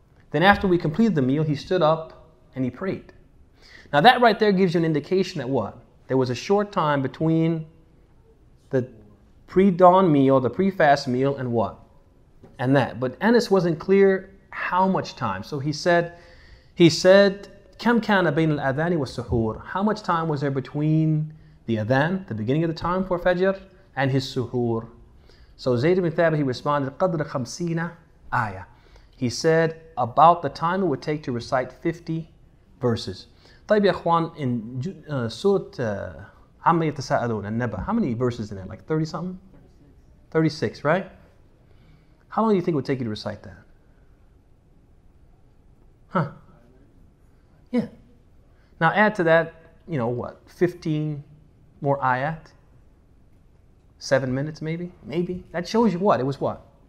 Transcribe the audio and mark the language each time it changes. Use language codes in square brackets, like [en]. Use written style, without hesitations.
[en] Then after we completed the meal, he stood up and he prayed. Now that right there gives you an indication that what? There was a short time between the pre-dawn meal, the pre-fast meal, and what? And that. But Anas wasn't clear how much time. So he said, [ar] كم كان بين الأذان والسحور? [en] How much time was there between the adhan, the beginning of the time for Fajr, and his suhoor? So Zayd ibn Thabit, he responded, [ar] قدر 50 آية. [en] He said about the time it would take to recite 50 verses. [ar] طيب يا اخوان, [en] in [ar] سورة عما يتساءلون النبأ, [en] how many verses in it? Like 30 something? 36, right? How long do you think it would take you to recite that? Huh? Yeah. Now add to that, 15 more ayat? 7 minutes maybe? Maybe. That shows you what? It was what?